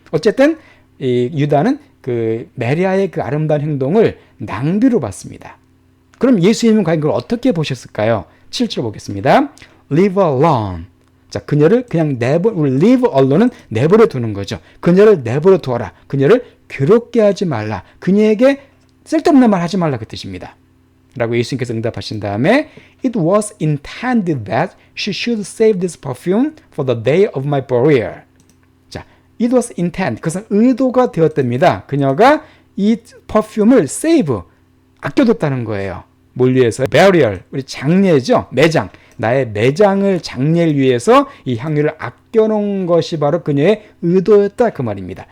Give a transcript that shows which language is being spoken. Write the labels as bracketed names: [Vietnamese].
[Korean] 어쨌든 이 유다는 그 마리아의 그 아름다운 행동을 낭비로 봤습니다. 그럼 예수님은 과연 그걸 어떻게 보셨을까요? 7절 보겠습니다. [English] Leave alone. [Korean] 자, 그녀를 그냥 [English] leave alone [Korean] 은 내버려 두는 거죠. 그녀를 내버려 두어라. 그녀를 괴롭게 하지 말라. 그녀에게 쓸데없는 말 하지 말라 그 뜻입니다. 라고 예수님께서 응답하신 다음에 [English] It was intended that she should save this perfume for the day of my burial. 자, it was intended. [Korean] 그것은 의도가 되었답니다. 그녀가 이 퍼퓸을 save, 아껴뒀다는 거예요. 뭘 위해서? burial, 우리 장례죠. 매장. 나의 매장을 장례를 위해서 이 향유를 아껴놓은 것이 바로 그녀의 의도였다 그 말입니다.